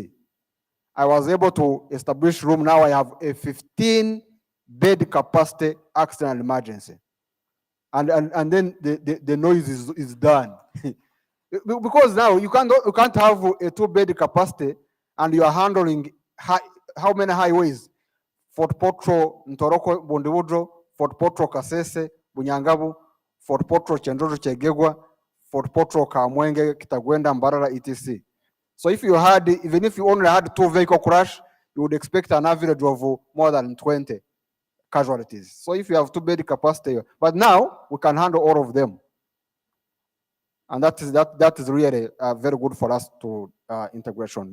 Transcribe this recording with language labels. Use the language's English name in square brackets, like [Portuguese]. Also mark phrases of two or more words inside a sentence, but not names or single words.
[English] I was able to establish room. Now I have a 15-bed capacity accident and emergency. And then the noise is done. Because now you can't have a 2-bed capacity and you are handling how many highways? Fort Portal, Ntoroko, Bondewudro, Fort Portal, Kasese, Bunyangabu, Fort Portal, Chendojo, Chegegwa, Fort Portal, Kamwenge, Kitagwenda, Mbarara, etc. So if you had, even if you only had 2 vehicle crash, you would expect an average of more than 20 casualties. So if you have 2-bed capacity, but now we can handle all of them. And that is really very good for us to integration.